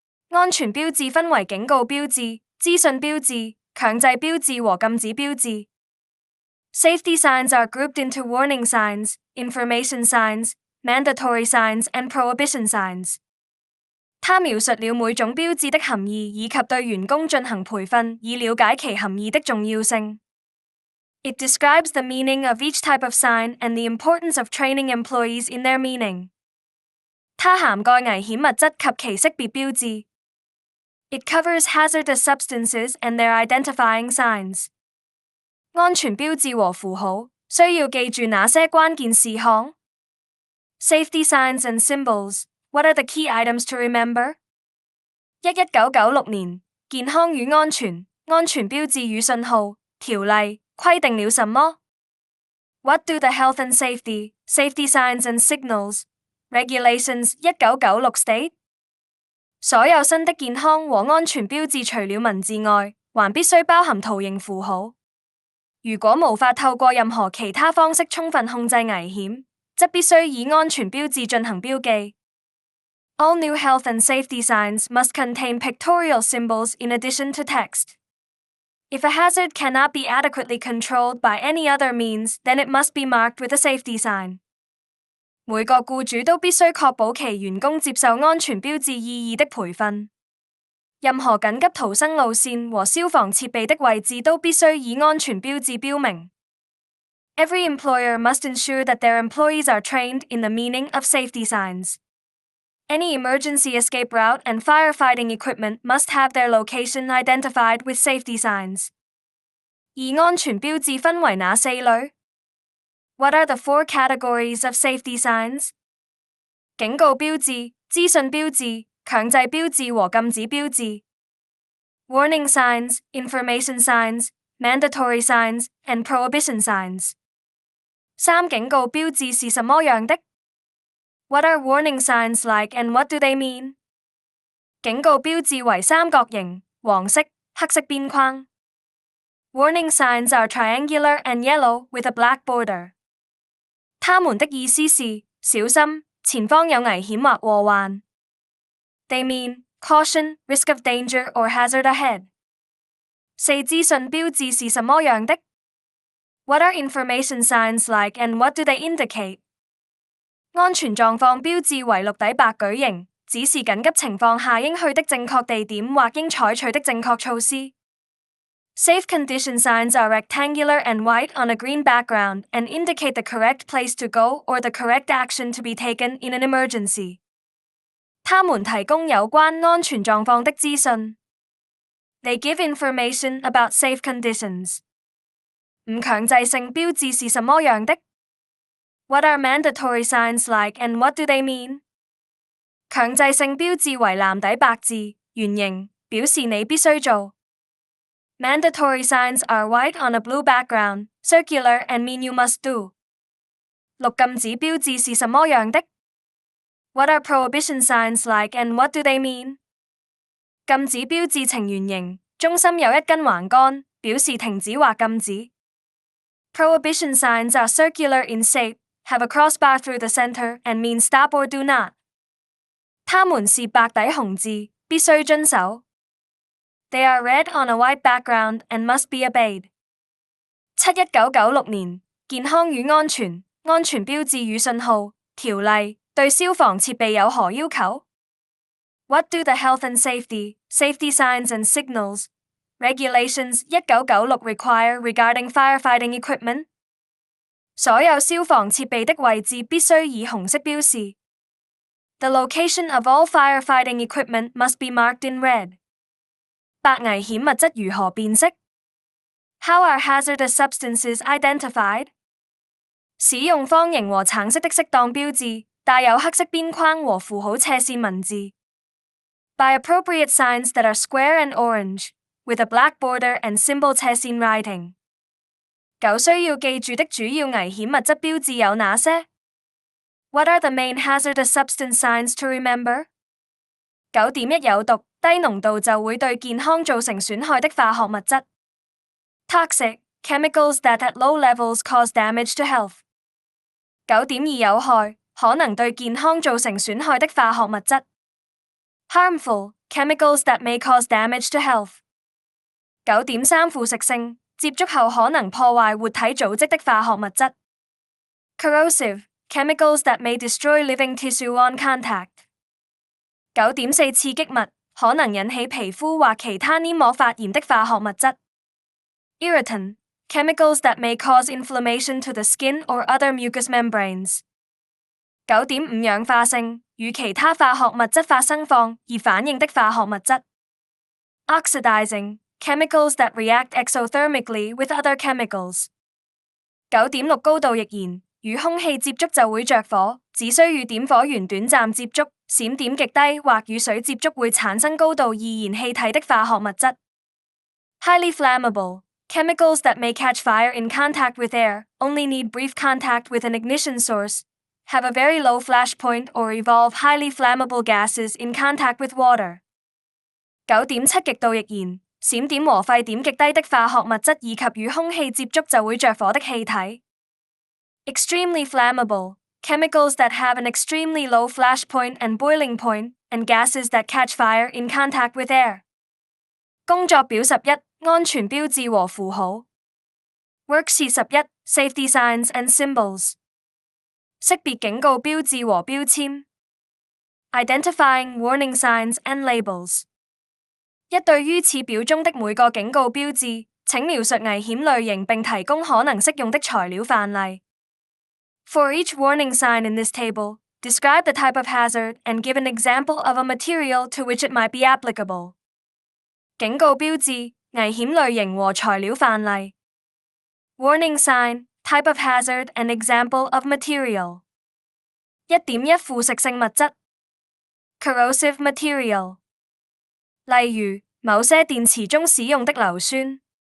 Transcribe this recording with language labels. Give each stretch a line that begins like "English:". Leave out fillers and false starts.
Chinese: 安全標誌分為警告標誌、資訊標誌、強制標誌和禁止標誌
English: Safety signs are grouped into warning signs, information signs, mandatory signs and prohibition signs
Chinese: 它描述了每種標誌的含義以及對員工進行培訓以了解其含義的重要性。
English: It describes the meaning of each type of sign and the importance of training employees in their meaning.
Chinese: 它涵蓋危險物質及其識別標誌。
English: It covers hazardous substances and their identifying signs.
Chinese: 安全標誌和符號需要記住哪些關鍵事項
English: ？Safety signs and symbols.What are the key items to remember?
Chinese: 1996年，健康與安全標誌與信號條例規定了什麼
English: ？What do the health and safety signs and signals regulations 1996 state？
Chinese: 所有新的健康和安全標誌除了文字外，還必須包含圖形符號。如果無法透過任何其他方式充分控制危險，則必須以安全標誌進行標記。
English: All new health and safety signs must contain pictorial symbols in addition to text. If a hazard cannot be adequately controlled by any other means, then it must be marked with a safety sign.
Chinese: 每個僱主都必須確保其員工接受安全標誌意義的培訓。任何緊急逃生路線和消防設備的位置都必須以安全標誌標明。
English: Every employer must ensure that their employees are trained in the meaning of safety signs.Any emergency escape route and firefighting equipment must have their location identified with safety signs.
Chinese: 而安全標誌分為哪四類
English: ？What are the four categories of safety signs?
Chinese: 警告標誌、資訊標誌、強制標誌和禁止標誌。
English: Warning signs, information signs, mandatory signs, and prohibition signs.
Chinese: 三警告標誌是什麼樣的？
English: What are warning signs like and what do they mean?
Chinese: 警告標誌為三角形、黃色、黑色邊框。
English: Warning signs are triangular and yellow with a black border.
Chinese: 它們的意思是小心，前方有危險或禍患。
English: They mean caution, risk of danger or hazard ahead.
Chinese: 四資訊標誌是什麼樣的
English: ？What are information signs like and what do they indicate?
Chinese: 安全狀況標誌為綠底白矩形，指示緊急情況下應去的正確地點或應採取的正確措施。
English: Safe condition signs are rectangular and white on a green background and indicate the correct place to go or the correct action to be taken in an emergency.
Chinese: 他們提供有關安全狀況的資訊。
English: They give information about safe conditions.
Chinese: 唔強制性標誌是什麼樣的？
English: What are mandatory signs like and what do they mean?
Chinese: 強制性標誌為藍底白字，圓形，表示你必須做。
English: Mandatory signs are white on a blue background, circular and mean you must do.
Chinese: 綠禁止標誌是什麼樣的
English: ？What are prohibition signs like and what do they mean?
Chinese: 禁止標誌呈圓形，中心有一根橫桿，表示停止或禁止。
English: Prohibition signs are circular in shape.Have a crossbar through the center and mean stop or do not.
Chinese: 它們是白底紅字，必須遵守。
English: They are red on a white background and must be obeyed.
Chinese: 1996年，健康與安全標誌與信號條例對消防設備有何要求
English: ？What do the health and safety signs and signals regulations 1996 require regarding firefighting equipment?
Chinese: 所有消防設備的位置必須以紅色標示。
English: The location of all firefighting equipment must be marked in red.
Chinese: 白危險物質如何辨識
English: ？How are hazardous substances identified?
Chinese: 使用方形和橙色的適當標誌，帶有黑色邊框和符號斜線文字。
English: By appropriate signs that are square and orange, with a black border and symbol 斜線 writing.
Chinese: 9需要記住的主要危險物質標誌有哪些
English: ？What are the main hazardous substance signs to remember?
Chinese: 9.1 有毒、低濃度就會對健康造成損害的化學物質。
English: Toxic chemicals that at low levels cause damage to health。
Chinese: 9.2 有害、可能對健康造成損害的化學物質。
English: Harmful chemicals that may cause damage to health。
Chinese: 9.3 腐蝕性，接觸後可能破壞活體組織的化學物質。
English: Corrosive chemicals that may destroy living tissue on contact。
Chinese: 9.4 刺激物，可能引起皮膚或其他黏膜發炎的化學物質。
English: Irritant chemicals that may cause inflammation to the skin or other mucous membranes。
Chinese: 9.5 氧化性，與其他化學物質發生放而反應的化學物質。
English: Oxidizing chemicals that react exothermically with other chemicals。
Chinese: 9.6 高度易燃，與空氣接觸就會着火，只需與點火源短暫接觸，閃點極低或與水接觸會產生高度易燃氣體的化學物質。
English: Highly flammable chemicals that may catch fire in contact with air, only need brief contact with an ignition source, have a very low flash point or evolve highly flammable gases in contact with water。
Chinese: 9.7 極度易燃，閃點和沸點極低的化學物質以及與空氣接觸就會着火的氣體。
English: Extremely flammable chemicals that have an extremely low flash point and boiling point, and gases that catch fire in contact with air。
Chinese: 工作表11安全標誌和符號。
English: Worksheet 11 Safety signs and symbols。
Chinese: 識別警告標誌和標籤。
English: Identifying warning signs and labels。
Chinese: 一對於此表中的每個警告標誌，請描述危險類型並提供可能適用的材料範例。
English: For each warning sign in this table, describe the type of hazard and give an example of a material to which it might be applicable。
Chinese: 警告標誌、危險類型和材料範例。
English: Warning sign, type of hazard and example of material。
Chinese: 1.1 腐蝕性物質。
English: Corrosive material。
Chinese: 例如，某些電池中使用的硫酸。